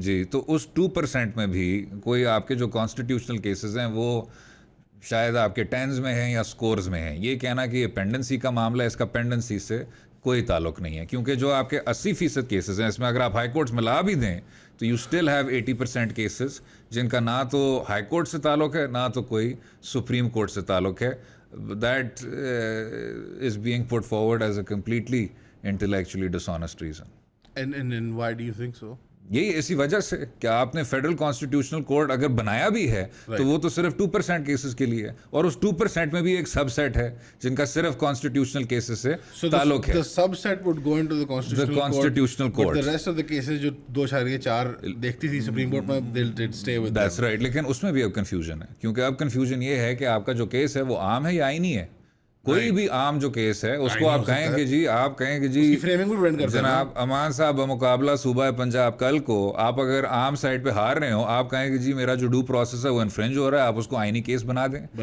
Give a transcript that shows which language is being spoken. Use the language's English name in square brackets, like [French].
[Urdu] جی, تو اس 2% میں بھی کوئی آپ کے جو کانسٹیٹیوشنل کیسز ہیں وہ شاید آپ کے ٹینز میں ہیں یا سکورز میں ہیں. یہ کہنا کہ یہ پینڈنسی کا معاملہ ہے, اس کا پینڈنسی سے کوئی تعلق نہیں ہے, کیونکہ جو آپ کے 80% کیسز ہیں اس میں اگر آپ ہائی کورٹس ملا بھی دیں تو [English] you still have [Urdu] 80% کیسز جن کا نہ تو ہائی کورٹ سے تعلق ہے نہ تو کوئی سپریم کورٹ سے تعلق ہے. [English] That is being put forward as a completely intellectually dishonest reason. And why do you think so? [Urdu] یہی اسی وجہ سے کہ آپ نے فیڈرل کانسٹیٹیوشنل کورٹ اگر بنایا بھی ہے تو وہ تو صرف 2% کیسز کے لیے, اور اس 2% میں بھی ایک سب سیٹ ہے جن کا صرف کانسٹیٹیوشنل کیسز سے تعلق ہے. [English] The subset would go into the constitutional court. But the rest of the cases [Urdu] جو 2.4 دیکھتی تھی سپریم کورٹ میں [English] they'll stay with them. That's right. [Urdu] لیکن اس میں بھی اب کنفیوژن ہے, کیونکہ اب کنفیوژن یہ ہے کہ آپ کا جو کیس ہے وہ عام ہے یا آئینی ہے. کوئی بھی عام جو کیس ہے اس کو آپ کہیں کہ جی جناب امان صاحب بمقابلہ صوبہ پنجاب کل کو آپ اگر عام سائٹ پہ ہار رہے ہو, آپ کہیں کہ جی میرا جو ڈیو پروسیس ہے وہ انفرنج ہو رہا ہے, آپ اس کو آئینی کیس بنا دیں.